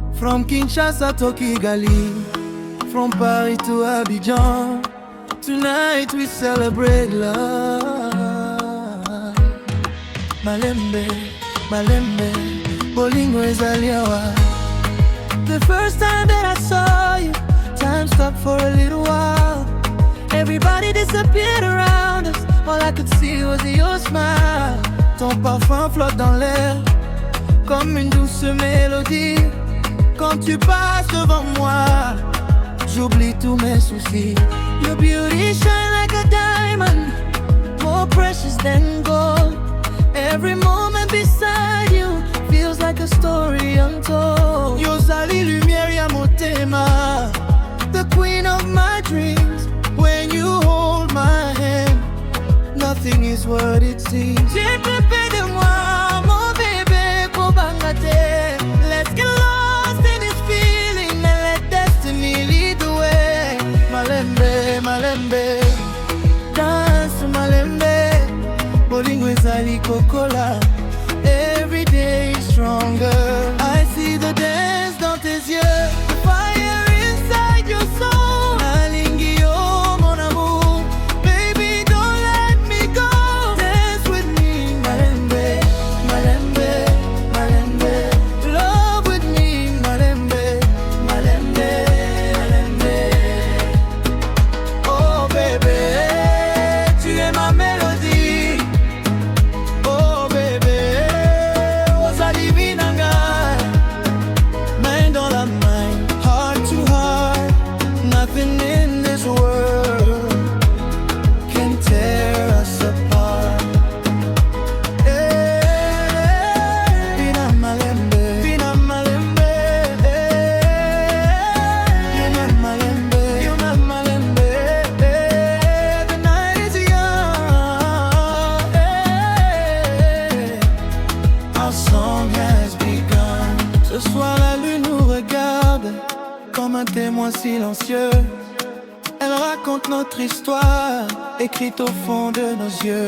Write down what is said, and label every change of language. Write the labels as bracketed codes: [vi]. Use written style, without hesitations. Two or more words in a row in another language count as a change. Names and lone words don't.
[en] From Kinshasa to Kigali, from Paris to Abidjan, tonight we celebrate love. [ln] Malembe, malembe, bolingo ezaliawa. [en] The first time that I saw you, time stopped for a little while. Everybody disappeared around us, all I could see was your smile. [fr] Ton parfum flotte dans l'air, comme une douce mélodie. Quand tu passes devant moi, j'oublie tous mes soucis. [en] Your beauty shine like a diamond, more precious than gold. Every moment beside you feels like a story untold. [ln] Yozali lumière ya motema, [en] the queen of my dreams. When you hold my hand, nothing is what it seems. [fr] J'ai plus près de moi, mon bébé, kobangate. [en] Let's get lost in this feeling and let destiny lead the way. [ln] Malembe, malembe, dance malembe. Bolingo ezali kokola, [en] every day stronger. I see the dance [fr] dans tes yeux, [en] the fire inside your soul. [ln] Nalingi yo [fr] mon amour, [en] baby don't let me go. Dance with me, [ln] malembe, malembe, malembe. [en] Love with me, [ln] malembe, malembe, malembe. [en] Oh baby, [fr] tu es ma mélodie. [en] Oh baby, [ln] ozali binanga. [fr] Main dans la main, [en] heart to heart. Nothing in this world can tear us apart. [ln] Bina malembe, bina malembe. Bina malembe, bina malembe. [en] The night is young. Our song has begun. [fr] Ce soir la lune nous regarde comme un témoin silencieux. Elle raconte notre histoire, écrite au fond de nos yeux.